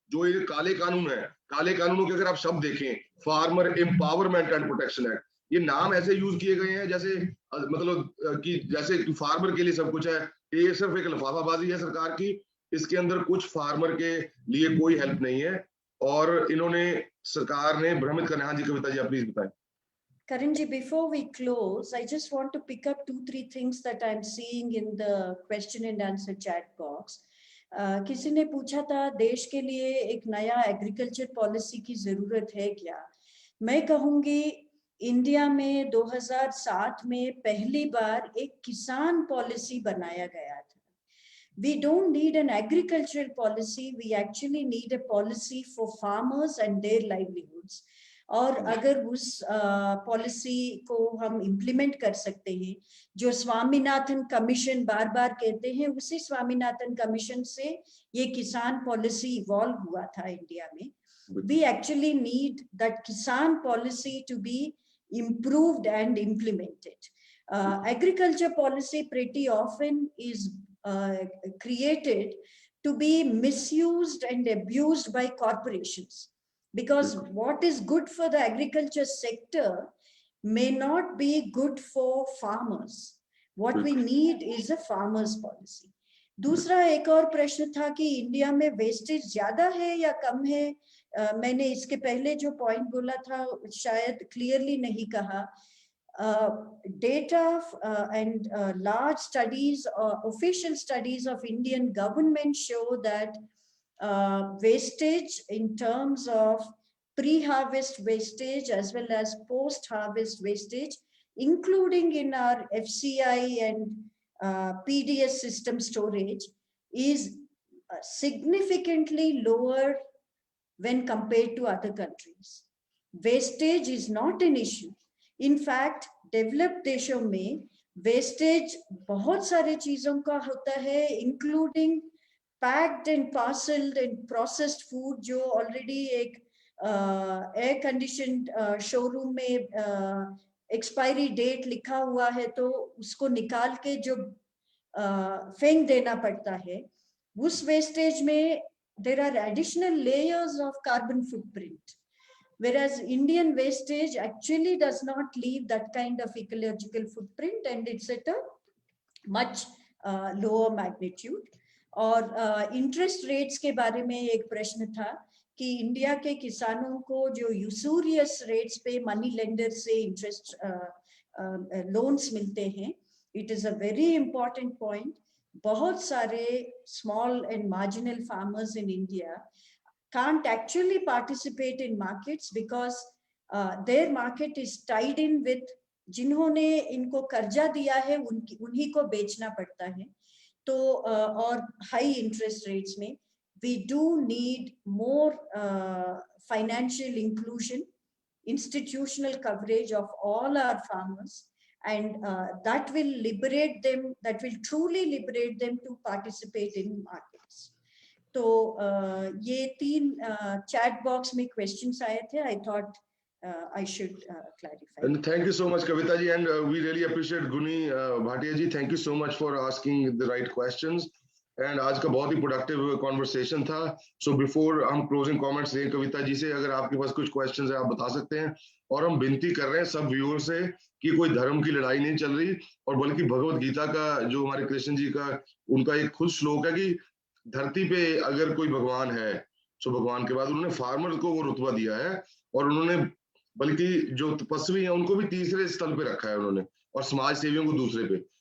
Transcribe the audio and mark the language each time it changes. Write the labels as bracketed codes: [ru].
[hi] जो ये काले कानून है, काले कानूनों के अगर आप शब्द देखें, farmer empowerment and protection act, ये नाम ऐसे यूज किए गए हैं जैसे मतलब कि जैसे फार्मर के लिए सब कुछ है। ये सिर्फ एक लफाफाबाजी है सरकार की, इसके अंदर कुछ फार्मर के लिए कोई हेल्प नहीं है और इन्होंने सरकार ने भ्रमित करना। हाँ जी कविता जी, आप प्लीज बताएं। [en] Karan ji, before we close, I just want to pick up 2-3 things that I'm seeing in the question and answer chat box. [hi] किसी ने पूछा था देश के लिए एक नया एग्रीकल्चर पॉलिसी की जरूरत है क्या? मैं कहूंगी इंडिया में 2007 में पहली बार एक किसान पॉलिसी बनाया गया था. [en] We don't need an agricultural policy, we actually need a policy for farmers and their livelihoods. [hi] और अगर उस पॉलिसी को हम इम्प्लीमेंट कर सकते हैं, जो स्वामीनाथन कमीशन बार बार कहते हैं, उसी स्वामीनाथन कमीशन से ये किसान पॉलिसी इवॉल्व हुआ था इंडिया में. [en] We actually need that kisan policy to be improved and implemented. Agriculture policy pretty often is created to be misused and abused by corporations, because what is good for the agriculture sector may not be good for farmers. What we need is a farmers policy. [hi] दूसरा एक और प्रश्न था कि India में wastage ज्यादा है या कम है. मैंने इसके पहले जो पॉइंट बोला था शायद क्लियरली नहीं कहा. [en] Data and large studies, official studies of Indian government show that wastage in terms of pre-harvest wastage as well as post-harvest wastage, including in our FCI and PDS system storage, is significantly lower when compared to other countries. Wastage is not an issue. In fact, developed [hi] देशों में wastage बहुत सारे चीजों का होता है, [en] including packed and parceled and processed food, [hi] जो already एक air conditioned showroom में expiry date लिखा हुआ है, तो उसको निकाल के जो फेंक देना पड़ता है, उस wastage में [en] there are additional layers of carbon footprint. Whereas Indian wastage actually does not leave that kind of ecological footprint, and it's at a much lower magnitude. [hi] और interest rates के बारे में एक प्रश्न था कि इंडिया के किसानों को जो यूसुरियस रेट्स पे मनी लेंडर से इंटरेस्ट लोन्स मिलते हैं. [en] It is a very important point. [hi] बहुत सारे [en] small and marginal farmers in India can't actually participate in markets because their market is tied in with [hi] जिन्होंने इनको कर्जा दिया है उन्हीं को बेचना पड़ता है. तो और [en] high interest rates में we do need more financial inclusion, institutional coverage of all our farmers, and that will liberate them, that will truly liberate them to participate in markets. [hi] तो ये 3 chat box में questions आए थे. [en] I thought I should clarify. And thank you so much, Kavita ji, and we really appreciate Guni Bhatia ji. Thank you so much for asking the right questions. [hi] And आज का बहुत ही productive conversation था. So before हम closing comments दें कविता जी से, अगर आपके पास कुछ questions है आप बता सकते हैं. और हम विनती कर रहे हैं सब व्यूअर्स से कि कोई धर्म की लड़ाई नहीं चल रही, और बल्कि भगवत गीता का जो हमारे कृष्ण जी का उनका एक खुद श्लोक है कि धरती पे अगर कोई भगवान है तो भगवान के बाद उन्होंने फार्मर को वो रुतबा दिया है, और उन्होंने बल्कि जो तपस्वी हैं उनको भी तीसरे स्थल पे रखा है उन्होंने, और समाज सेवियों को दूसरे पे.